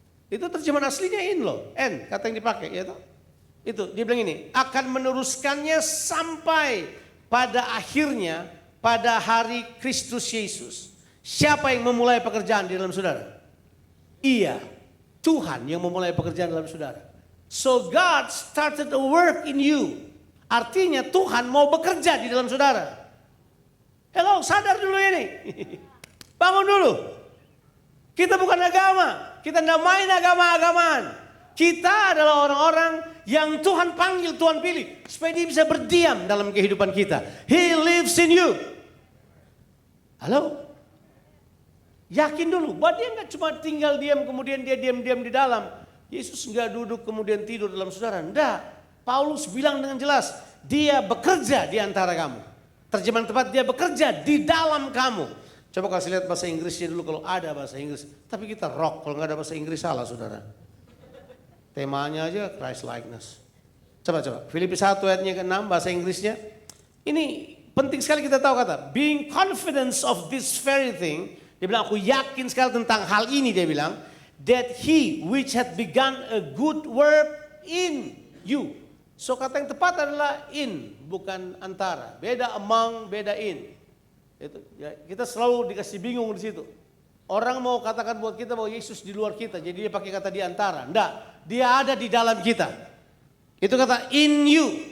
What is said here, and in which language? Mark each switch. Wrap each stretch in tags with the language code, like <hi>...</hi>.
<id>Itu terjemahan aslinya in loh, N kata yang dipakai ya toh. Itu dia bilang ini, akan meneruskannya sampai pada akhirnya pada hari Kristus Yesus. Siapa yang memulai pekerjaan di dalam saudara? Ia, Tuhan yang memulai pekerjaan dalam saudara.</id> <en>So God started a work in you.</en> <id>Artinya Tuhan mau bekerja di dalam saudara. Hello, sadar dulu ini. Bangun dulu. Kita bukan agama. Kita tidak main agama-agamaan. Kita adalah orang-orang yang Tuhan panggil, Tuhan pilih. Supaya dia bisa berdiam dalam kehidupan kita.</id> <en>He lives in you. Halo?</en> <id>Yakin dulu. Bahwa dia nggak cuma tinggal diam kemudian dia diam-diam di dalam. Yesus nggak duduk kemudian tidur dalam saudara. Enggak. Paulus bilang dengan jelas. Dia bekerja di antara kamu. Terjemahan tepat, dia bekerja di dalam kamu. Coba kasih lihat bahasa Inggrisnya dulu kalau ada bahasa Inggris. Tapi kita rock, kalau nggak ada bahasa Inggris salah saudara. Temanya aja Christ likeness. Coba. Filipi 1 ayatnya ke-6 bahasa Inggrisnya. Ini penting sekali kita tahu kata.</id> <en>Being confident of this very thing.</en> <id>Dia bilang aku yakin sekali tentang hal ini dia bilang.</id> <en>That he which had begun a good work in you.</en> <id>So kata yang tepat adalah in, bukan antara. Beda among, beda in. Itu, ya, kita selalu dikasih bingung di situ. Orang mau katakan buat kita bahwa Yesus di luar kita, jadi dia pakai kata di antara. Enggak, dia ada di dalam kita. Itu kata in you.</id>